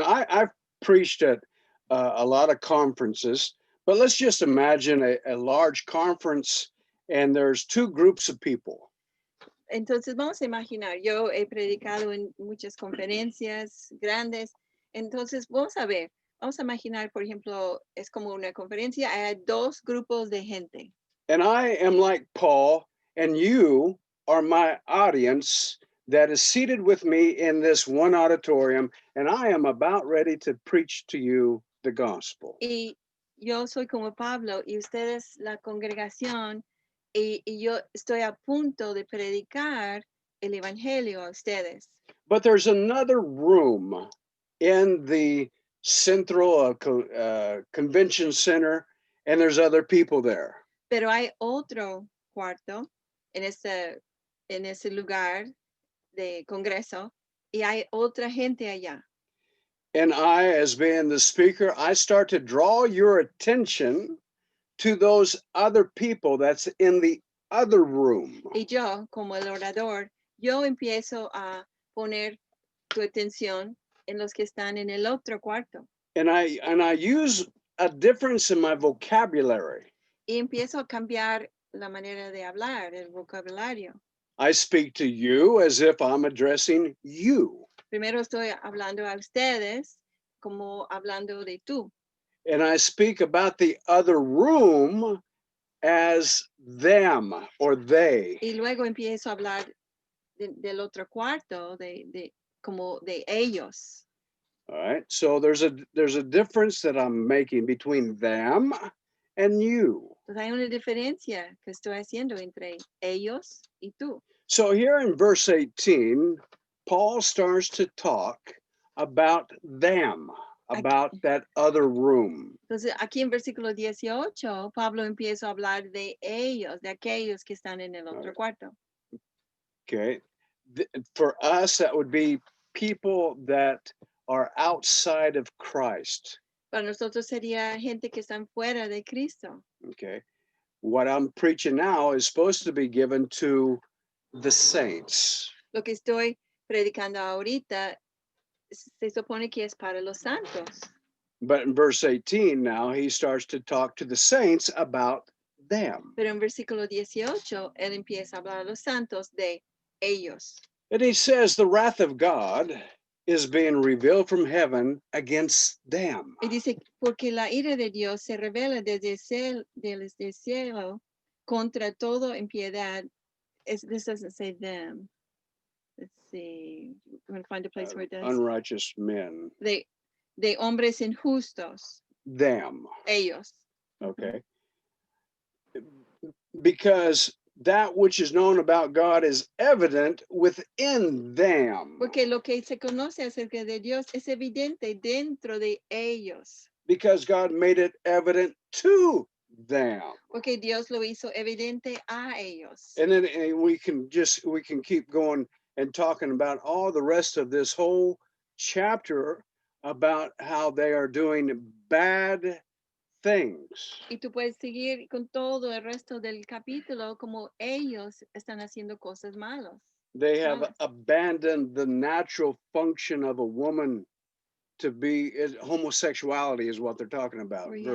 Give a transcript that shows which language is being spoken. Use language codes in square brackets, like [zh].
[en] I've preached at a lot of conferences, but let's just imagine a large conference, and there's two groups of people. [es] Entonces vamos a imaginar, yo he predicado en muchas conferencias grandes, entonces vamos a imaginar, por ejemplo, es como una conferencia, hay dos grupos de gente. [en] And I am like Paul, and you are my audience that is seated with me in this one auditorium, and I am about ready to preach to you the gospel. [es] Y yo soy como Pablo, y ustedes la congregación, y yo estoy a punto de predicar el evangelio a ustedes. [en] But there's another room in the Central Convention Center, and there's other people there. [es] Pero hay otro cuarto en ese lugar de congreso y hay otra gente allá. [en] And I, as being the speaker, I start to draw your attention to those other people that's in the other room. [es] Y yo, como el orador, yo empiezo a poner tu atención en los que están en el otro cuarto. [en] And I use a difference in my vocabulary. [es] Y empiezo a cambiar la manera de hablar, el vocabulario. [en] I speak to you as if I'm addressing you. [es] Primero estoy hablando a ustedes como hablando de tú. [en] And I speak about the other room as them or they. [es] Y luego empiezo a hablar del otro cuarto, como de ellos. [en] All right. So there's a difference that I'm making between them and you. [es] Entonces hay una diferencia que estoy haciendo entre ellos y tú. [en] So here in verse 18, Paul starts to talk about them, about that other room. [es] Entonces aquí en versículo 18, Pablo empieza a hablar de ellos, de aquellos que están en el otro cuarto. [en] Okay. For us, that would be people that are outside of Christ. [es] Para nosotros sería gente que están fuera de Cristo. [en] Okay. What I'm preaching now is supposed to be given to the saints. [es] Lo que estoy predicando ahorita se supone que es para los santos. [en] But in verse 18 now, he starts to talk to the saints about them. [es] Pero en versículo 18, él empieza a hablar a los santos de ellos. [en] And he says the wrath of God is being revealed from heaven against them. [es] Y dice, porque la ira de Dios se revela desde el cielo contra todo impiedad. [en] This doesn't say them. Let's see. I'm going to find a place where it does. Unrighteous men. [es] De hombres injustos. [en] Them. [es] Ellos. [en] Okay. Because that which is known about God is evident within them. [es] Porque lo que se conoce acerca de Dios es evidente dentro de ellos. [en] Because God made it evident to them. [es] Porque Dios lo hizo evidente a ellos. [en] And then we can keep going and talking about all the rest of this whole chapter about how they are doing bad things. [es] Y tú puedes seguir con todo el resto del capítulo como ellos están haciendo cosas malas. [en] They have abandoned the natural function of a woman to be homosexuality is what they're talking about.